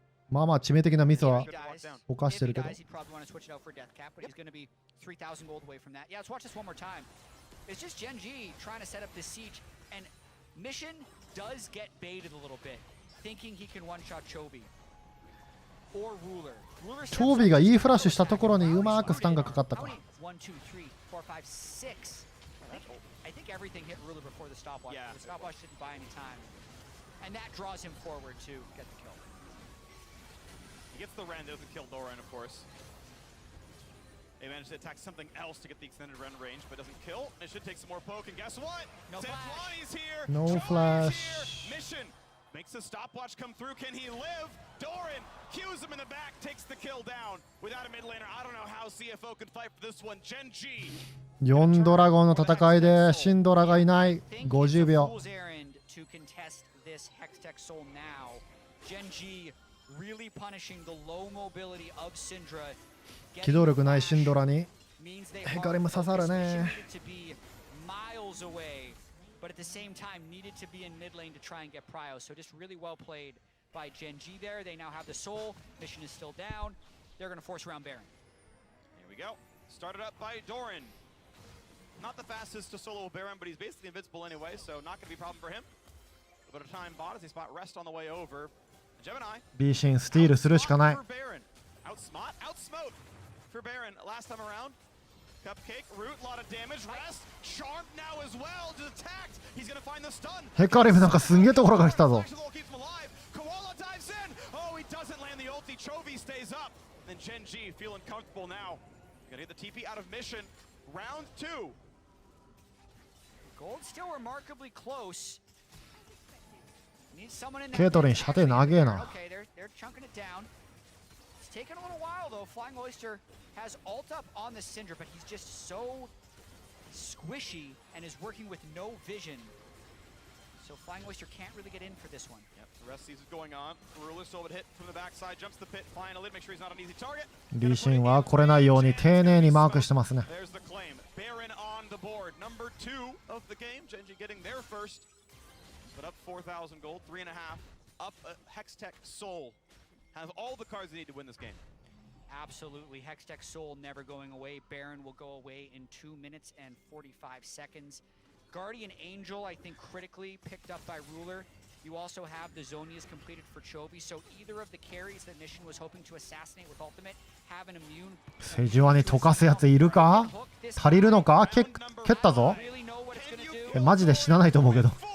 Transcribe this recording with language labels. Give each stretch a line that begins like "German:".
Japanese: まあまあ致命的なミスは犯してるけど。
English: He'd probably want to switch it out for Death Cap, but he's going to be 3,000 gold away from that. Yeah, let's watch this one more time. It's just Gen G trying to set up this siege, and Mission does get baited a little bit, thinking he can one-shot Chovy or Ruler.
Japanese: チョービーがいいフラッシュしたところにうまくスタンがかかったか。
English: 1, 2, 3, 4, 5, 6. I think everything hit Ruler before the stopwatch. Yeah. The stopwatch didn't buy any time, and that draws him forward to get the kill. He gets the Ren, doesn't kill Doran, of course. They managed to attack something else to get the extended Ren range, but doesn't kill. It should take some more poke, and guess what? No Sejuani's here! No Chovy is flash. here! Mission makes the stopwatch come through. Can he live? Doran cues him in the back, takes the kill down. Without a mid laner, I don't know how CFO could fight for this one. Gen G.
Japanese: 4ドラゴンの戦いでシンドラがいない。 50秒。
English: Fool's errand to contest this Hextech Soul now. Gen G really punishing the low mobility of Syndra.
Japanese: 機動力ないシンドラに
English: means they
Japanese: ヘカリム刺さるね。
English: needed to be miles away, but at the same time needed to be in mid lane to try and get prio. So just really well played by Gen G there. They now have the soul. Mission is still down. They're going to force around Baron. we go. Started up by Doran. Not the fastest to solo Baron, but he's basically invincible anyway, so not going to be a problem for him. A bit of time bought as he spot rest on the way over. Gemini.
Japanese: B シンスティールするしかない。
English: Outsmote for Baron last time around. Cupcake, root, a lot of damage. Rest, charmed now as well. Just attacked. He's gonna find the stun.
Japanese: ヘカリムなんかすんげえところから来たぞ。
English: Koala dives in. Oh, he doesn't land the ulti. Chovy stays up. And Gen G feeling comfortable now. Gonna get the TP out of mission. Round 2. Gold still remarkably close. Needs someone in
Japanese: ケイトリン射程長えな。
English: Okay, they're chunking it down. It's taken a little while though. Flying Oyster has ult up on the Syndra, but he's just so squishy and is working with no vision. So Flying Oyster can't really get in for this one. Yep, the rest season's going on. Ruler still would hit from the backside, jumps the pit finally, make sure he's not an easy target.
Japanese: B シンは来れないように丁寧にマークしてますね。
English: There's the claim. Baron on the board. Number 2 of the game. Genji getting there first. But up 4,000 gold, 3.5. Up Hextech Soul. Has all the cards they need to win this game. Absolutely. Hextech Soul never going away. Baron will go away in 2 minutes and 45 seconds. Guardian Angel, I think, critically picked up by Ruler. You also have the Zonias completed for Chovy, so either of the carries that Mission was hoping to assassinate with ultimate have an immune.
Japanese: セジュアに溶かすやついるか？足りるのか？蹴ったぞ。マジで死なないと思うけど。